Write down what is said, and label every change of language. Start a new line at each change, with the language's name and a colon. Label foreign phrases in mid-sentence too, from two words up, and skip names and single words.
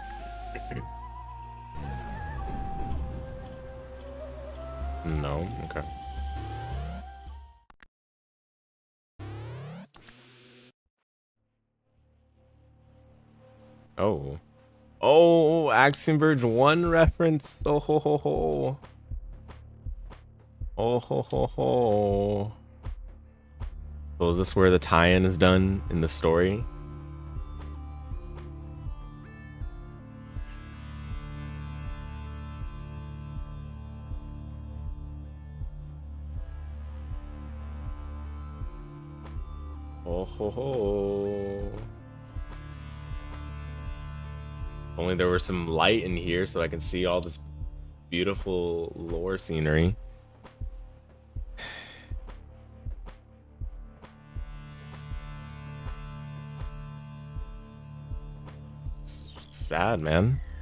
English: No, okay. Oh, Axiom Verge 1 reference. Oh ho ho ho. Oh ho ho ho. So is this where the tie-in is done in the story? Oh ho ho. Only there was some light in here so I can see all this beautiful lore scenery. It's sad, man.